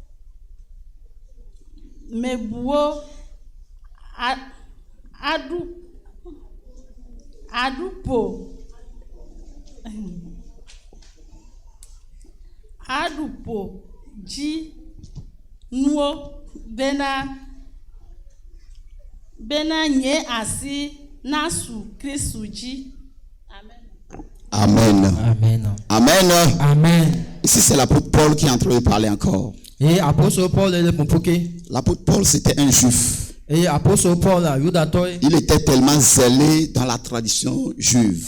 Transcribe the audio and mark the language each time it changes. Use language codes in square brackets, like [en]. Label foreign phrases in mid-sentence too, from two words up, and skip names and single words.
[ee] adupo ji nuo bena nye asi nasu Kristu ji. [fr] Amen. Amen. Amen. Amen. Ici, c'est l'apôtre Paul qui est en train de parler encore. Et apôtre Paul L'apôtre Paul, c'était un juif. Et apôtre Paul il était tellement zélé dans la tradition juive.